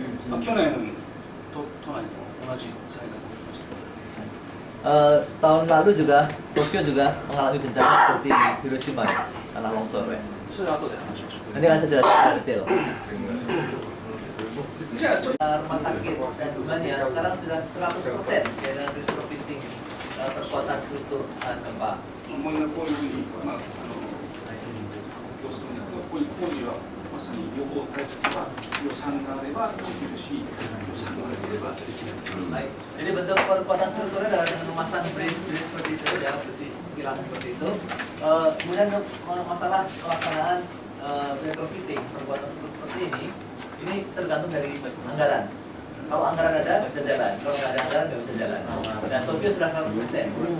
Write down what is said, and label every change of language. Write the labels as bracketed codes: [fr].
[ja] 去年都内の同じ災害が起きました。 [id] tahun lalu juga Tokyo juga mengalami bencana seperti Hiroshima ya, tanah longsor ya. [ja] それは後で話しましょう。 [id] Nanti akan saya jelaskan detail. [ja] じゃあちょっと [id] Rumah sakit dan sebenarnya sekarang sudah 100% ya dalam retrofitting perkuatan struktur gempa. [ja] 思いがこういうふうに、まあ、要するにこういう工事はまさに予防対策は予算があればできるし、予算がなければできない。 [id] Baik. Jadi bentuk perkuatan strukturnya adalah dengan memasang brace seperti itu, ya, besi silang seperti itu. Kemudian untuk masalah pelaksanaan retrofitting perkuatan struktur seperti ini tergantung dari anggaran. Kalau anggaran ada bisa jalan, kalau nggak ada anggaran nggak bisa jalan. Dan Tokyo sudah 100%.